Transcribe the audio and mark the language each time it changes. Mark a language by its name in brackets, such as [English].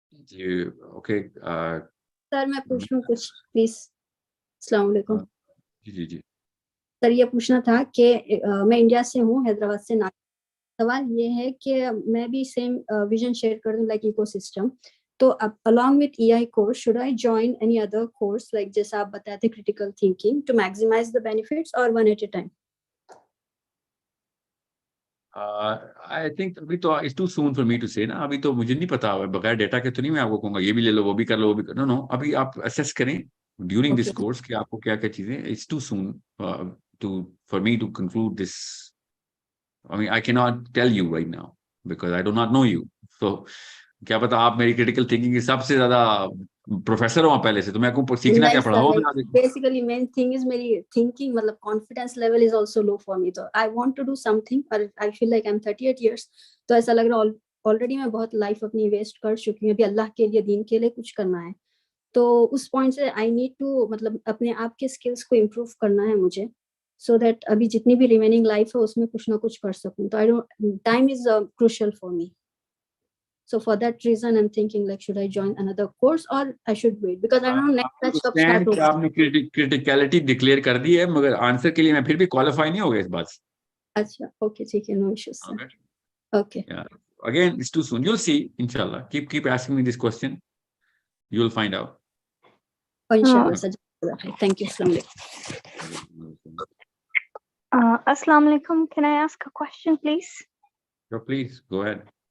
[Urdu] جی okay. سر میں پوچھ لوں کچھ پلیز؟ السلام علیکم. جی جی جی سر یہ پوچھنا تھا کہ میں انڈیا سے ہوں, حیدرآباد سے. سوال یہ ہے کہ میں بھی سیم ویژن شیئر کر دوں لائک ایکو سسٹم, [English] تو along with EI course should I join any other course like [Urdu] جیسا آپ بتایا تھے [English] critical thinking to maximize the benefits or one at a time? I think [Urdu] ابھی تو [English] it's too soon for me to say [Urdu] نا, ابھی تو مجھے نہیں پتا, بغیر ڈیٹا کے تو نہیں میں آپ کو کہوں گا یہ بھی لے لو وہ بھی کر لو وہ بھی کر لو. نو ابھی آپ اسیس کریں ڈیورنگ دس کورس کہ آپ کو کیا کیا چیزیں. [English] it's too soon for me to conclude this. I mean I cannot tell you right now because I do not know you. [Urdu] So کیا پتا آپ میری کریٹیکل تھنکنگ کی سب سے زیادہ پروفیسر ہوں پہلے سے, تو میں کو سیکھنا کیا پڑا ہو. [English] Basically main thing is میری thinking مطلب confidence level is also low for me. تو I want to do something but I feel like I'm 38 years. [Urdu] تو ایسا لگ رہا already میں بہت لائف اپنی ویسٹ کر چکی ہوں, ابھی اللہ کے لیے دین کے لیے کچھ کرنا ہے. تو اس پوائنٹ سے [English] I need to [Urdu] مطلب اپنے آپ کے اسکلس کو امپروو کرنا ہے مجھے, [English] so that [Urdu] ابھی جتنی بھی ریمیننگ لائف ہے اس میں کچھ نہ کچھ کر سکوں. [English] تو I don't, time is crucial for me. So for that reason I'm thinking like should I join another course or I should wait because I don't know next batch [Urdu] کب start ہوگا. آپ نے کرٹیکلٹی ڈکلیئر کر دی ہے مگر answer کے لیے میں پھر بھی کوالیفائی نہیں ہو گیا اس بات سے. اچھا اوکے ٹھیک ہے, نو issues sir. Okay [English] again it's too soon, you'll see inshallah. keep asking me this question, you'll find out. inshallah sir. Thank you. Assalamu alaikum. Assalamu alaikum. Can I ask a question please? Sure, please go ahead.